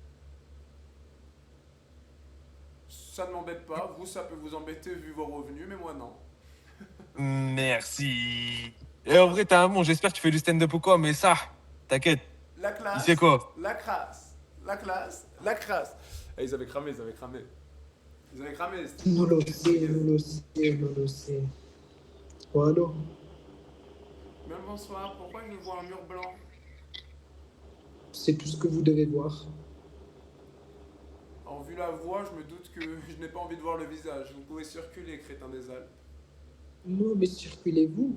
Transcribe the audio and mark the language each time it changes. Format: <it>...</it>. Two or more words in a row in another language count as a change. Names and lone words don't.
<fr>Ça ne m'embête pas. Vous, ça peut vous embêter vu vos revenus, mais moi, non. Merci. Et en vrai, t'es un bon, j'espère que tu fais du stand-up ou quoi, mais ça, t'inquiète. La classe. Il sait quoi? La crasse. La classe. La crasse. Eh, ils avaient cramé, ils avaient cramé. Ils avaient cramé.</fr> <it>Non lo sé, non lo sé, non lo sé.</it> <fr>Oh, allô? Bien le bonsoir. Pourquoi je vois un mur blanc? C'est tout ce que vous devez voir. En vu la voix, je me doute que je n'ai pas envie de voir le visage. Vous pouvez circuler, crétin des Alpes. Non, mais circulez-vous.</fr>